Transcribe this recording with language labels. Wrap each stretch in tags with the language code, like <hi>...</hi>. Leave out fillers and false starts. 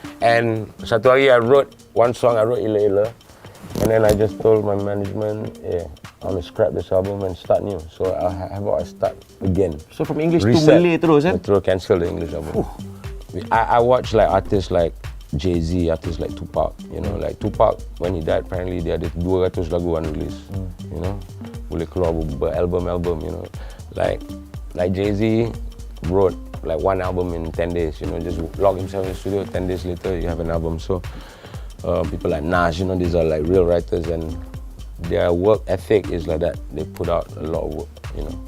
<en>And</en> <ms>satu hari</ms> <en>I wrote one song, I wrote Ila. And then I just told my management, I'm gonna scrap this album and start new. So I start again. So from English to Malay</en> <ms>terus kan?</ms> <en>Terus cancel the English album. I watch like artists like Jay-Z, artists like Tupac. You know, like Tupac when he died, apparently</en> <ms>dia ada 200 lagu</ms> <en>unreleased. You know,</en> <ms>boleh keluar album.</ms> <en>You know, like Jay-Z wrote like one album in 10 days. You know, just lock himself in the studio. 10 days later, you have an album. So people like Nas, you know, these are like real writers, and their work ethic is like that. They put out a lot of work, you know.</en>